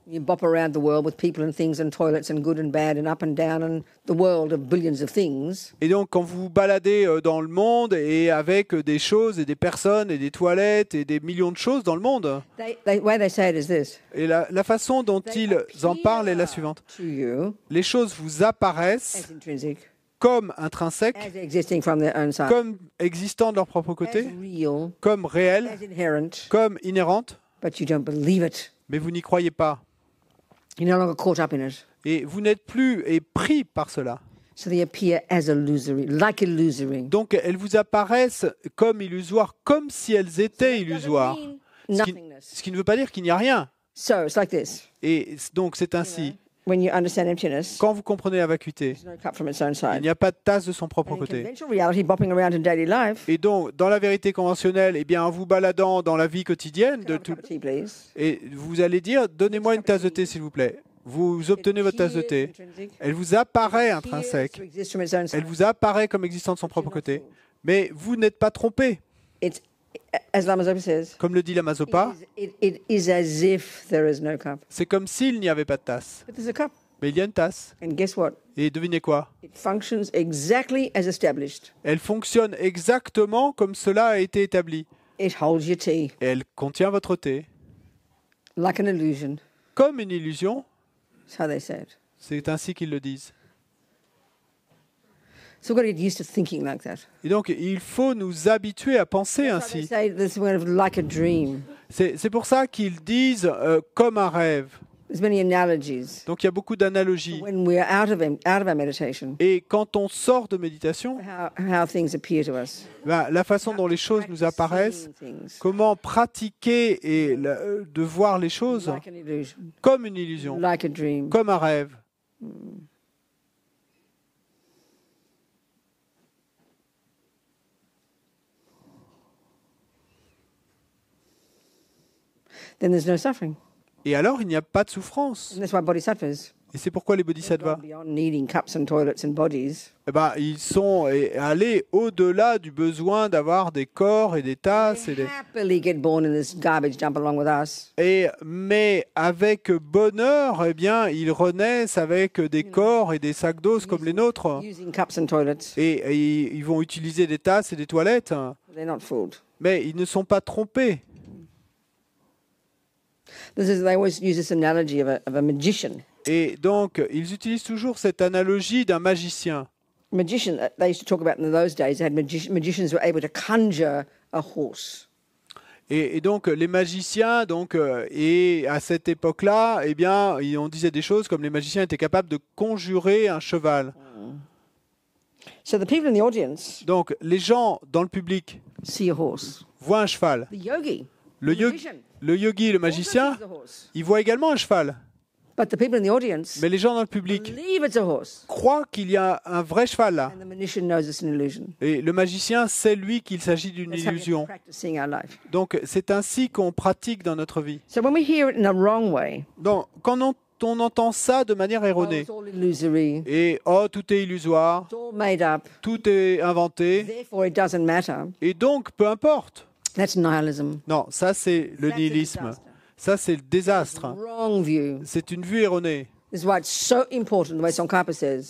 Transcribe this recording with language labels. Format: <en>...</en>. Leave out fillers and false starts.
<en>you bop around the world with people and things and toilets and good and bad and up and down and the world of billions of things.</en> <fr>et donc quand vous vous baladez dans le monde et avec des choses et des personnes et des toilettes et des millions de choses dans le monde,</fr> <en>The way they say it is this.</en> <fr>et la façon dont</fr> <en>They</en> <fr>ils en parlent est la</fr> <en>appear</en> <fr>suivante.</fr> <en>to you</en> <fr>Les choses vous apparaissent</fr> <en>as intrinsic,</en> <fr>comme intrinsèques,</fr> <en>as existing from their own side,</en> <fr>comme existant de leur propre</fr> <en>as</en> <fr>côté,</fr> <en>real,</en> <fr>comme réelles,</fr> <en>as inherent,</en> <fr>comme inhérentes,</fr> <en>but you don't believe it.</en> <fr>mais vous n'y croyez pas.</fr> <en>You're no longer caught up in it.</en> <fr>Et vous n'êtes plus pris par cela.</fr> <en>So they appear as illusory, like illusory.</en> <fr>Donc elles vous apparaissent comme illusoires, comme si elles étaient</fr> <en>It doesn't</en> <fr>illusoires.</fr> <en>mean</en> <fr>Ce qui,</fr> <en>nothingness.</en> <fr>ce qui ne veut pas dire qu'il n'y a rien.</fr> <en>So it's like this.</en> <fr>Et donc c'est ainsi.</fr> <en>When you understand emptiness,</en> <fr>Quand vous comprenez la vacuité,</fr> <en>there's no cup from its own</en> <fr>il</fr> <en>side.</en> <fr>n'y a pas de tasse de son propre</fr> <en>And in</en> <fr>côté.</fr> <en>conventional reality, bopping around in daily life,</en> <fr>Et donc, dans la vérité conventionnelle, eh bien, en vous baladant dans la vie quotidienne,</fr> <en>can I have a cup of tea, please?</en> <fr>et vous allez dire, donnez-moi une tasse de thé, s'il vous plaît. Vous obtenez votre tasse de thé. Elle vous apparaît intrinsèque. Elle vous apparaît comme existant de son propre côté. Mais vous n'êtes pas trompé.</fr> <en>It's, as Lama Zopa says,</en> <fr>Comme le dit Lama Zopa,</fr> <en>it is as if there is no cup.</en> <fr>c'est comme s'il n'y avait pas de tasse.</fr> <en>But there's a cup.</en> <fr>Mais il y a une tasse.</fr> <en>And guess what?</en> <fr>Et devinez quoi?</fr> <en>It functions exactly as established.</en> <fr>Elle fonctionne exactement comme cela a été établi.</fr> <en>It holds your tea</en> <fr>Et elle contient votre thé.</fr> <en>like an illusion.</en> <fr>Comme une illusion,</fr> <en>That's how they say it.</en> <fr>c'est ainsi qu'ils le disent.</fr> <en>So we've got to get used to thinking like that.</en> <fr>Et donc, il faut nous habituer à penser</fr> <en>That's why they</en> <fr>ainsi.</fr> <en>say this kind of like a dream.</en> <fr>C'est pour ça qu'ils disent comme un rêve.</fr> <en>There's many analogies.</en> <fr>Donc, il y a beaucoup d'analogies.</fr> <en>When we're out of our meditation,</en> <fr>Et quand on sort de méditation,</fr> <en>how things appear to us.</en> <fr>ben, la façon dont les choses nous apparaissent,</fr> <en>Seeing things</en> <fr>comment pratiquer et de voir les choses</fr> <en>like an illusion,</en> <fr>comme une illusion,</fr> <en>like a dream.</en> <fr>comme un rêve.</fr> <en>Then there's no suffering.</en> <fr>Et alors, il n'y a pas de souffrance.</fr> <en>And that's why bodhisattvas,</en> <fr>Et c'est pourquoi les</fr> <en>they've</en> <fr>bodhisattvas,</fr> <en>gone beyond needing cups and toilets and bodies.</en> <fr>eh ben, ils sont allés au-delà du besoin d'avoir des corps et des tasses.</fr> <en>They happily get born in this garbage dump along with us.</en> <fr>Mais avec bonheur, eh bien, ils renaissent avec des corps et des sacs d'os comme les nôtres.</fr> <en>Using cups and toilets.</en> <fr>Et ils vont utiliser des tasses et des toilettes.</fr> <en>They're not fooled.</en> <fr>Mais ils ne sont pas trompés.</fr> <en>They always use this analogy of a magician.</en> <fr>Et donc, ils utilisent toujours cette analogie d'un magicien.</fr> <en>Magician, they used to talk about in those days, they had magicians who were able to conjure a horse.</en> <fr>Et donc, les magiciens, et à cette époque-là, eh bien, on disait des choses comme les magiciens étaient capables de conjurer un cheval.</fr> <en>So the people in the audience</en> <fr>Donc, les gens dans le public</fr> <en>see a horse.</en> <fr>voient un cheval.</fr> <en>The yogi,</en> <fr>Le,</fr> <en>the</en> <fr>yo-</fr> <en>magician,</en> <fr>le yogi, le</fr> <en>also</en> <fr>magicien,</fr> <en>sees a horse.</en> <fr>ils voient également un cheval.</fr> <en>But the people in the audience</en> <fr>Mais les gens dans le public</fr> <en>believe it's a horse.</en> <fr>croient qu'il y a un vrai cheval là.</fr> <en>And the magician knows it's an illusion.</en> <fr>Et le magicien sait, lui, qu'il s'agit d'une</fr> <en>That's how we have to</en> <fr>illusion.</fr> <en>practice seeing our life.</en> <fr>Donc, c'est ainsi qu'on pratique dans notre vie.</fr> <en>So when we hear it in a wrong way,</en> <fr>Donc, quand on entend ça de manière</fr> <en>oh,</en> <fr>erronée,</fr> <en>it's all illusory,</en> <fr>et oh, tout est illusoire,</fr> <en>it's all made up,</en> <fr>tout est inventé,</fr> <en>therefore it doesn't matter,</en> <fr>et donc, peu importe.</fr> <en>that's nihilism.</en> <fr>Non, ça, c'est le</fr> <en>That's a</en> <fr>nihilisme.</fr> <en>disaster.</en> <fr>Ça, c'est le désastre.</fr> <en>Wrong view.</en> <fr>C'est une vue erronée.</fr> <en>This is why it's so important, the way Tsongkhapa says,</en>